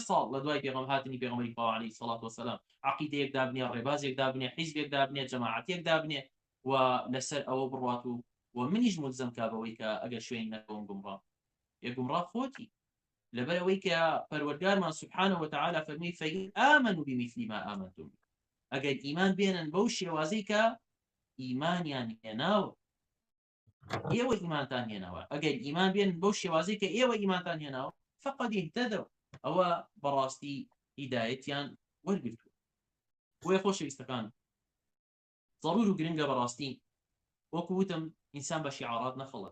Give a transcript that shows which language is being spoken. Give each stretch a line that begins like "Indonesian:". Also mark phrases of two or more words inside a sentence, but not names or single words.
Central Kurdish: ساڵ لە دوای هاتنی پێغەمبەری خوا
Arabic: عەلەیهی سەڵات وسەلام
Central Kurdish: عەقیدەیەک دابنێ ڕێبازێک دابنێ حیزبێک دابنێ جەماعەتێک دابنێ و لەسەر ئەوە بڕوات و منیش ملزم کا بەوەی کە ئەگەر شوێنی نەکەوم گومڕا گومڕا خۆتی لەبەرەوەی کە پەروەردگارمان
Arabic: سبحانه وتعالى
Central Kurdish: فەرمی
Arabic: فەئین ئامنوا بمثل ما آمنتم
Central Kurdish: ئەگەر ئیمان بێنن بەو شێوازەی کە ئیمانیان هێناوە ئێوە ئیمانتان هێناوە ئەگەر ئیمان بێنن بەو شێوازەی کە ئێوە ئیمانتان هێناوە
Arabic: فقد اهتدوا
Central Kurdish: ئەوە بەڕاستی هیدایەتیان وەرگرتووە. بۆیە خۆشەویستەکان ضرور و گرنگە بەڕاستی وەکو وتم ئینسان بە شیعارات نەخەڵێت.